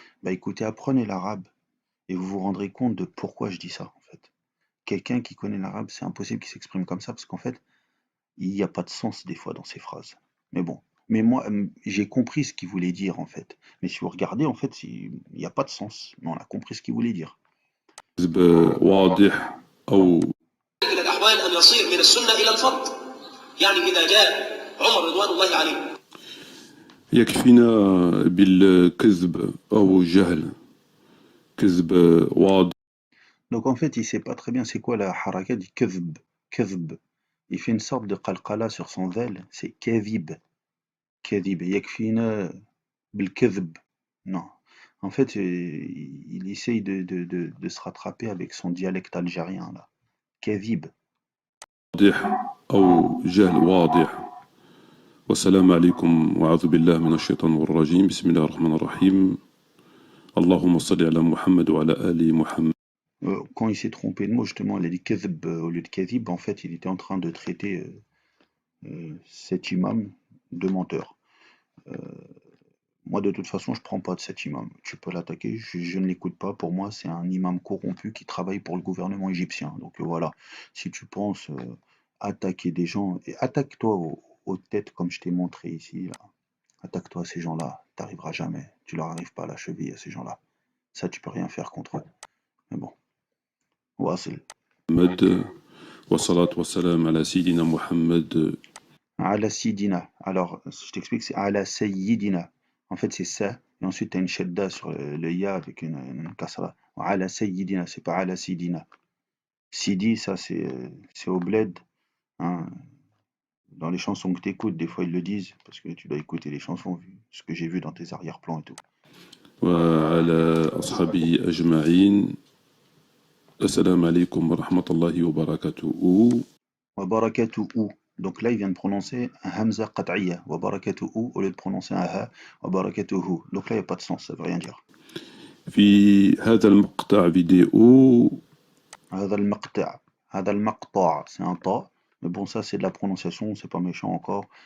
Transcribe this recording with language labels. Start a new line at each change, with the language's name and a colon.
French: Bah écoutez, apprenez l'arabe et vous vous rendrez compte de pourquoi je dis ça en fait. Quelqu'un qui connaît l'arabe, c'est impossible qu'il s'exprime comme ça parce qu'en fait, il n'y a pas de sens des fois dans ces phrases. Mais bon. Mais moi, j'ai compris ce qu'il voulait dire en fait. Mais si vous regardez, en fait, il n'y a pas de sens. Mais on a compris ce qu'il voulait dire.
Arabic: كذب واضح أو إلى الأحوال أن يصير من السنة إلى الفرض. يعني إذا جاء عمر رضوان الله عليه يكفينا بالكذب أو الجهل كذب واضح.
French: Donc en fait, il sait pas très bien c'est quoi la haraka du kazb. Kazb. Il fait une sorte de qalqala sur son vel, c'est kavib.
Arabic: كذب يكفينا بالكذب.
French: Non. En fait, il essaye de se rattraper avec son dialecte algérien là.
Arabic: كذب. واضح أو جهل واضح. والسلام عليكم وأعوذ بالله من الشيطان الرجيم. بسم الله الرحمن الرحيم. اللهم صل على محمد وعلى آل محمد.
French: Quand il s'est trompé de mot, justement, il a dit kadhb au lieu de kadhib. En fait, il était en train de traiter cet imam de menteur. Moi, de toute façon, je prends pas de cet imam. Tu peux l'attaquer, je ne l'écoute pas. Pour moi, c'est un imam corrompu qui travaille pour le gouvernement égyptien. Donc voilà, si tu penses attaquer des gens, et attaque-toi aux têtes comme je t'ai montré ici, là. Attaque-toi à ces gens-là, t'arriveras jamais. Tu leur arrives pas à la cheville à ces gens-là. Ça, tu peux rien faire contre eux. Mais bon,
Arabic: واصل. والصلاة والسلام على سيدنا محمد. Ala Sidina.
French: Alors, je t'explique, c'est Ala Sayyidina. En fait, c'est ça. Et ensuite, tu as une shadda sur le ya avec une kasra. Ala Sayyidina, c'est pas Ala Sidina. Sidi, ça, c'est au bled. Hein. Dans les chansons que tu écoutes, des fois, ils le disent. Parce que tu dois écouter les chansons, vu ce que j'ai vu dans tes arrière-plans et tout.
Arabic: وعلى أصحابه أجمعين. السلام عليكم ورحمة الله وبركاته. Wa barakatuhu.
French: Donc là, il vient de prononcer un hamza qat'iyya. Wa barakatuhu au lieu de prononcer un ha. Wa barakatuhu. Donc là, il n'y a pas de sens, ça veut rien dire.
Arabic: في هذا المقطع فيديو. هذا المقطع. هذا المقطع,
French: c'est un ta. Mais bon, ça, c'est de la prononciation, c'est pas méchant encore.